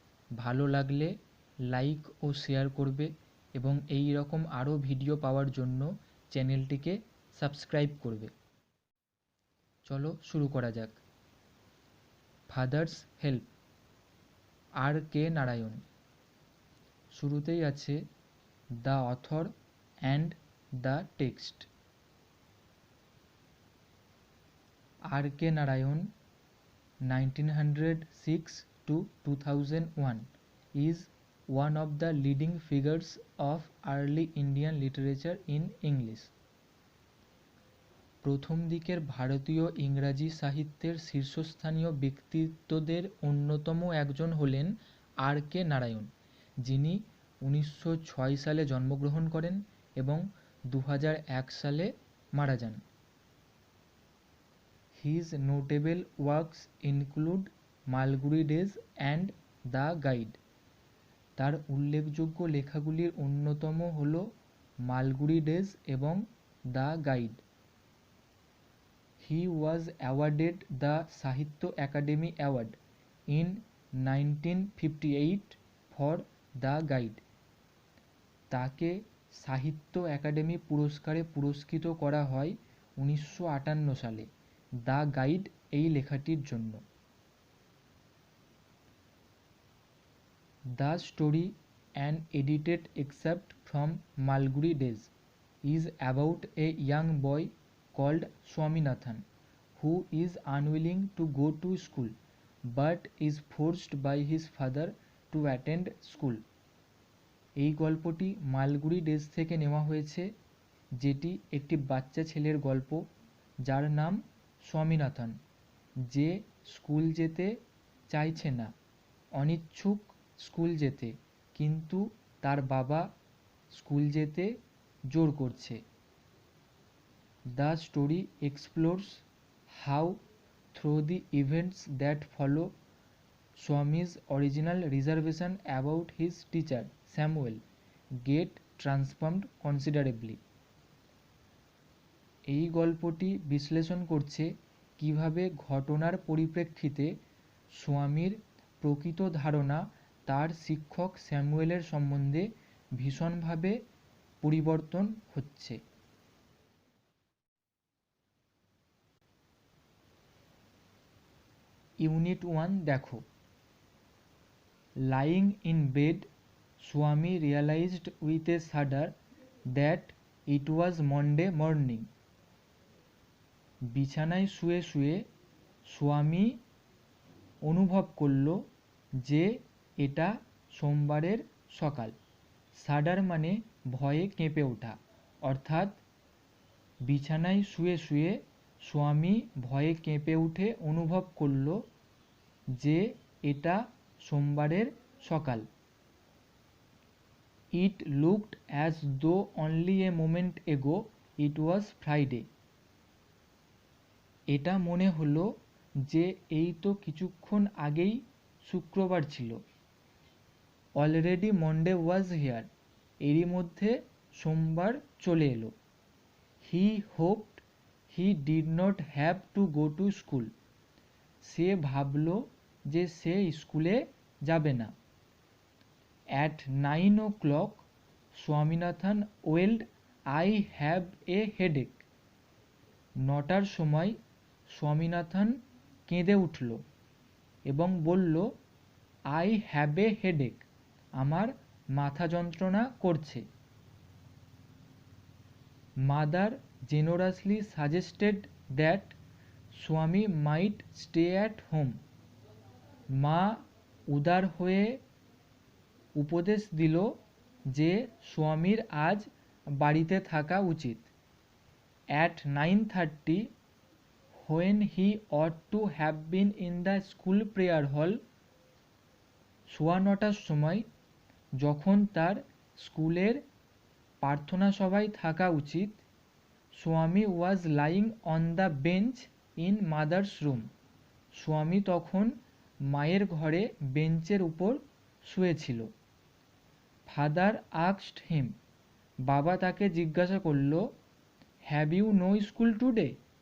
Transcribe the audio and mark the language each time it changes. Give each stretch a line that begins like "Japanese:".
Bangla: ভালো লাগলে লাইক ও শেয়ার করবে এবং এই রকম আরও ভিডিও পাওয়ার জন্য চ্যানেলটিকে সাবস্ক্রাইব করবে। চলো শুরু করা যাক। ফাদার্স হেল্প, আর কে নারায়ণ। শুরুতেই আছে the author and the text.
English: R K Narayan 1906 to 2001 is one of the leading figures of early Indian literature in English.
Bangla: প্রথম দিকের ভারতীয় ইংরাজি সাহিত্যের শীর্ষস্থানীয় ব্যক্তিত্বদের অন্যতম একজন হলেন আর কে নারায়ণ, যিনি 1906 সালে জন্মগ্রহণ করেন এবং 2001 সালে মারা যান।
English: His notable works include Malgudi Days and the Guide.
Bangla: তার উল্লেখযোগ্য লেখাগুলির অন্যতম হল মালগুড়ি ডেজ এবং the guide.
English: He was awarded the Sahitya Academy Award in 1958 for the guide.
Bangla: তাকে সাহিত্য একাডেমি পুরস্কারে পুরস্কৃত করা হয় 1958 সালে দ্য গাইড এই লেখাটির জন্য।
English: The story, an edited excerpt from Malgudi Days, is about a young boy called Swaminathan who is unwilling to go to school but is forced by his father to attend school.
Bangla: এই গল্পটি Malgudi days থেকে নেওয়া হয়েছে, যেটি একটি বাচ্চা ছেলের গল্প যার নাম স্বামীনাথন, যে স্কুল যেতে চাইছে না, অনিচ্ছুক স্কুল যেতে, কিন্তু তার বাবা স্কুল যেতে জোর করছে।
English: The story explores how, through the events that follow, Swami's original reservation about his teacher Samuel get transformed considerably.
Bangla: এই গল্পটি বিশ্লেষণ করছে কিভাবে ঘটনার পরিপ্রেক্ষিতে স্বামীর প্রকৃত ধারণা তার শিক্ষক স্যামুয়েলের সম্বন্ধে ভীষণভাবে পরিবর্তন হচ্ছে। ইউনিট 1 দেখো।
English: Lying in bed, Swami realized with a shudder that it was Monday morning.
Bangla: বিছানায় শুয়ে শুয়ে স্বামী অনুভব করল যে এটা সোমবারের সকাল। শাডার মানে ভয়ে কেঁপে ওঠা, অর্থাৎ বিছানায় শুয়ে শুয়ে স্বামী ভয়ে কেঁপে উঠে অনুভব করল যে এটা সোমবারের সকাল।
English: It looked as though only a moment ago it was Friday.
Bangla: এটা মনে হলো যে এই তো কিছুক্ষণ আগেই শুক্রবার ছিল।
English: Already Monday was here.
Bangla: এরই মধ্যে সোমবার চলে এলো।
English: He hoped he did not have to go to school.
Bangla: সে ভাবল যে সে স্কুলে যাবে না।
English: At 9 o'clock, Swaminathan wailed, I have a headache.
Bangla: 9টার সময় স্বামীনাথন কেঁদে উঠল এবং বলল,
English: I have a headache.
Bangla: আমার মাথা যন্ত্রণা করছে।
English: Mother generously suggested that Swami might stay at home.
Bangla: মা উদার হয়ে উপদেশ দিল যে স্বামীর আজ বাড়িতে থাকা উচিত।
English: At 9:30, when he ought to have been in the school prayer hall,
Bangla: 9:15 সময় যখন তার স্কুলের প্রার্থনা সভায় থাকা উচিত।
English: Swami was lying on the bench in mother's room.
Bangla: স্বামী তখন মায়ের ঘরে বেঞ্চের উপর শুয়েছিল।
English: Father asked him.
Bangla: বাবা তাকে জিজ্ঞাসা করল,
English: Have you no school today?